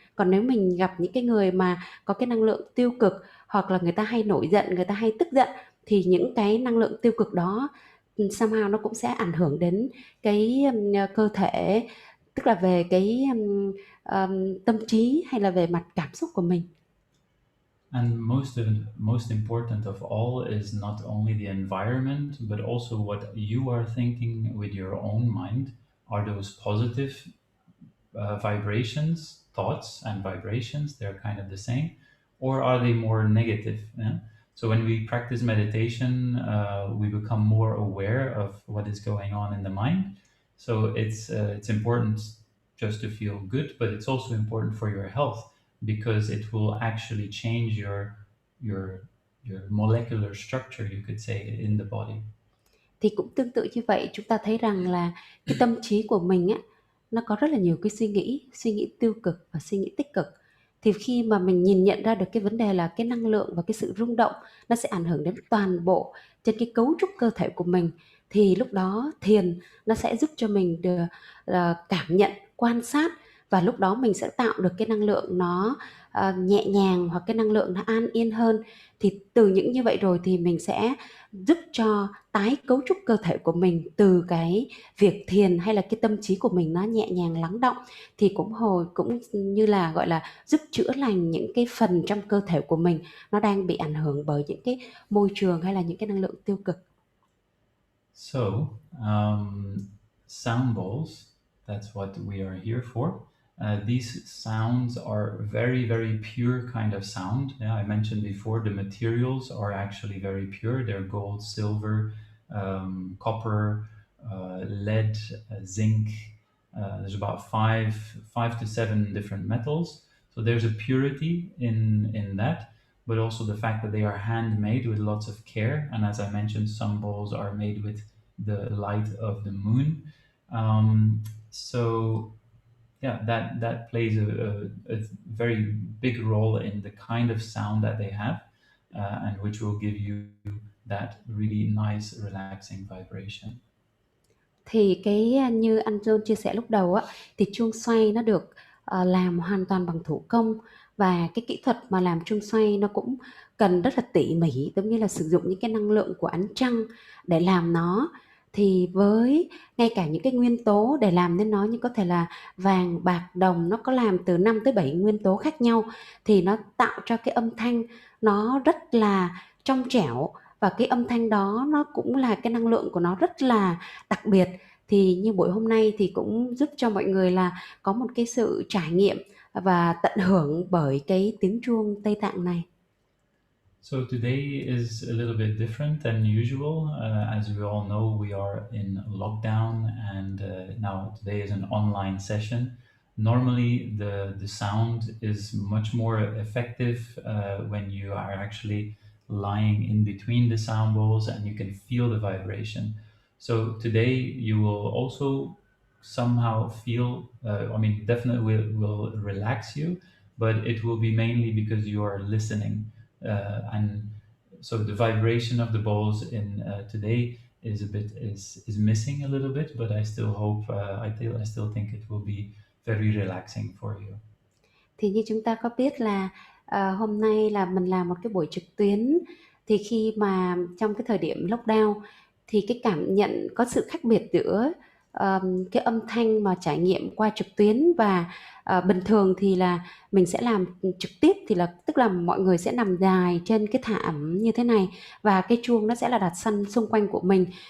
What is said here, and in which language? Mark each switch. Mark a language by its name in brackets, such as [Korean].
[Vietnamese] Còn nếu mình gặp những cái người mà có cái năng lượng tiêu cực, hoặc là người ta hay nổi giận, người ta hay tức giận, thì những cái năng lượng tiêu cực đó somehow nó cũng sẽ ảnh hưởng đến cái cơ thể, tức là về cái tâm trí hay là về mặt cảm xúc của mình. [English] And most important of all is not only the environment, but also what you are thinking with your own mind. Are those positive vibrations, thoughts and vibrations? They're kind of the same, or are they more negative? Yeah? So when we practice meditation, we become more aware of what is going on in the mind. So it's important just to feel good, but it's also important for your health because it will actually change your your molecular structure, you could say, in the body. [Vietnamese] Thì cũng tương tự như vậy, chúng ta thấy rằng là cái tâm trí của mình á, nó có rất là nhiều cái suy nghĩ tiêu cực và suy nghĩ tích cực. Thì khi mà mình nhìn nhận ra được cái vấn đề là cái năng lượng và cái sự rung động nó sẽ ảnh hưởng đến toàn bộ trên cái cấu trúc cơ thể của mình, thì lúc đó thiền nó sẽ giúp cho mình được cảm nhận, quan sát, và lúc đó mình sẽ tạo được cái năng lượng nó nhẹ nhàng, hoặc cái năng lượng nó an yên hơn. Thì từ những như vậy rồi thì mình sẽ giúp cho tái cấu trúc cơ thể của mình từ cái việc thiền, hay là cái tâm trí của mình nó nhẹ nhàng lắng động, thì cũng như là gọi là giúp chữa lành những cái phần trong cơ thể của mình nó đang bị ảnh hưởng bởi những cái môi trường hay là những cái năng lượng tiêu cực. [English] So, sound bowls, that's what we are here for. These sounds are very, very pure kind of sound. Yeah, I mentioned before the materials are actually very pure. They're gold, silver, copper, lead, zinc. There's about five to seven different metals. So there's a purity in that, but also the fact that they are handmade with lots of care. And as I mentioned, some bowls are made with the light of the moon. So yeah, that plays a very big role in the kind of sound that they have, and which will give you that really nice relaxing vibration. [Vietnamese] Thì cái như anh John chia sẻ lúc đầu á, thì chuông xoay nó được làm hoàn toàn bằng thủ công, và cái kỹ thuật mà làm chuông xoay nó cũng cần rất là tỉ mỉ, giống như là sử dụng những cái năng lượng của ánh trăng để làm nó. Thì với ngay cả những cái nguyên tố để làm nên nó, như có thể là vàng, bạc, đồng, nó có làm từ 5 tới 7 nguyên tố khác nhau, thì nó tạo cho cái âm thanh nó rất là trong trẻo, và cái âm thanh đó nó cũng là cái năng lượng của nó rất là đặc biệt. Thì như buổi hôm nay thì cũng giúp cho mọi người là có một cái sự trải nghiệm và tận hưởng bởi cái tiếng chuông Tây Tạng này. [English] So today is a little bit different than usual. As we all know, we are in lockdown, and now today is an online session. Normally, the sound is much more effective when you are actually lying in between the sound bowls and you can feel the vibration. So today you will also somehow feel, definitely will relax you, but it will be mainly because you are listening. And so the vibration of the bowls in today is missing a little bit, but I still hope, I still think it will be very relaxing for you. [Vietnamese] Thì như chúng ta có biết là hôm nay là mình làm một cái buổi trực tuyến, thì khi mà trong cái thời điểm lockdown thì cái cảm nhận có sự khác biệt giữa cái âm thanh mà trải nghiệm qua trực tuyến và bình thường thì là mình sẽ làm trực tiếp, thì là tức là mọi người sẽ nằm dài trên cái thảm như thế này, và cái chuông nó sẽ là đặt sân xung quanh của mình.